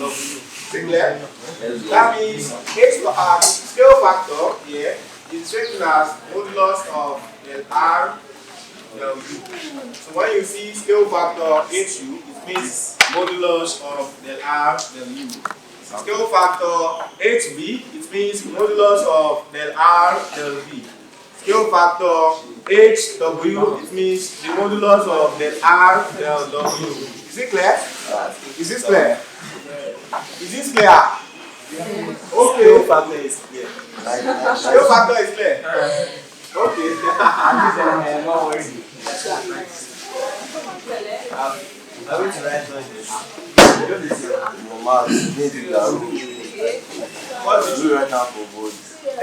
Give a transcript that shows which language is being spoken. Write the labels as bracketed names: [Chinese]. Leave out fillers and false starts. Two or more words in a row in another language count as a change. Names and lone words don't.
[English] Is it clear? That means scale factor here is written as modulus of del R del U. So when you see scale factor HU, it means modulus of del R del U. Scale factor HV, it means modulus of del R del V. Scale factor HW, it means the modulus of del R del W. Is it clear? Is this clear? Is this clear? Okay. Scale factor is clear. Scale factor is clear. Okay. No worries. I'm going to write what did you write now for both?